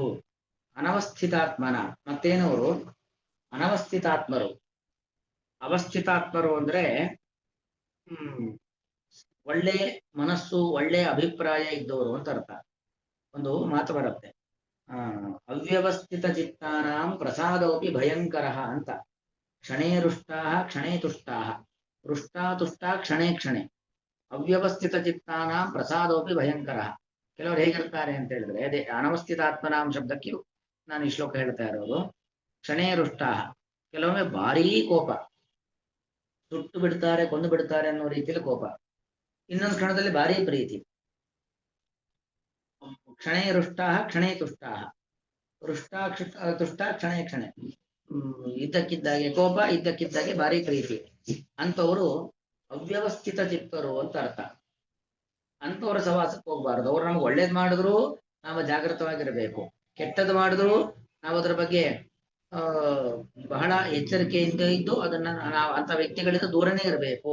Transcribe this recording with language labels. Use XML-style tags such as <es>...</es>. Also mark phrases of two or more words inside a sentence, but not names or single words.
<kn>ಅನವಸ್ಥಿತಾತ್ಮನ ಮತ್ತೇನವರು ಅನವಸ್ಥಿತಾತ್ಮರು. ಅವಸ್ಥಿತಾತ್ಮರು ಅಂದ್ರೆ ಒಳ್ಳೆ ಮನಸ್ಸು, ಒಳ್ಳೆ ಅಭಿಪ್ರಾಯ ಇದ್ದವರು ಅಂತ ಅರ್ಥ. ಒಂದು ಮಾತು ಬರುತ್ತೆ,</kn> <sa>ಅವ್ಯವಸ್ಥಿತ ಚಿತ್ತಾನಾಂ ಪ್ರಸಾದೋಪಿ ಭಯಂಕರ</sa> <kn>ಅಂತ.</kn> <sa>ಕ್ಷಣೇ ರುಷ್ಟಾ ಕ್ಷಣೇ ತುಷ್ಟಾ, ರುಷ್ಟಾ ತುಷ್ಟಾ ಕ್ಷಣೇ ಕ್ಷಣೆ. ಅವ್ಯವಸ್ಥಿತ ಚಿತ್ತಾನಾಂ ಪ್ರಸಾದೋಪಿ ಭಯಂಕರ.</sa> <kn>ಕೆಲವರು ಹೇಗಿರ್ತಾರೆ ಅಂತ ಹೇಳಿದ್ರೆ, ಅದೇ ಅನವಸ್ಥಿತಾತ್ಮನಾಂ ಶಬ್ದಕ್ಕೆ ನಾನು ಈ ಶ್ಲೋಕ ಹೇಳ್ತಾ ಇರೋದು.</kn> <sa>ಕ್ಷಣೇ ರುಷ್ಟಾ,</sa> <kn>ಕೆಲವೊಮ್ಮೆ ಭಾರೀ ಕೋಪ, ಸುಟ್ಟು ಬಿಡ್ತಾರೆ, ಕೊಂದು ಬಿಡ್ತಾರೆ ಅನ್ನೋ ರೀತಿಯಲ್ಲಿ ಕೋಪ. ಇನ್ನೊಂದು ಕ್ಷಣದಲ್ಲಿ ಭಾರೀ ಪ್ರೀತಿ.</kn> <sa>ಕ್ಷಣೇ ರುಷ್ಟಾ ಕ್ಷಣೇ ತುಷ್ಟಾ, ರುಷ್ಟಾ ತುಷ್ಟಾ ಕ್ಷಣೇ ಕ್ಷಣೆ.</sa> <kn>ಇದ್ದಕ್ಕಿದ್ದಾಗೆ ಕೋಪ, ಇದ್ದಕ್ಕಿದ್ದಾಗೆ ಭಾರಿ ಪ್ರೀತಿ. ಅಂಥವರು ಅವ್ಯವಸ್ಥಿತ ಚಿತ್ತರು ಅಂತ ಅರ್ಥ. ಅಂಥವ್ರ ಸವಾಸಕ್ಕೆ ಹೋಗ್ಬಾರ್ದು. ಅವ್ರು ನಮ್ಗೆ ಒಳ್ಳೇದ್ ಮಾಡಿದ್ರು ನಾವು ಜಾಗೃತವಾಗಿರ್ಬೇಕು, ಕೆಟ್ಟದ್ದು ಮಾಡಿದ್ರು ನಾವು ಅದರ ಬಗ್ಗೆ ಬಹಳ ಎಚ್ಚರಿಕೆಯಿಂದ ಇದ್ದು ಅದನ್ನ ನಾವು ಅಂಥ ವ್ಯಕ್ತಿಗಳಿಂದ ದೂರನೇ ಇರಬೇಕು.</kn>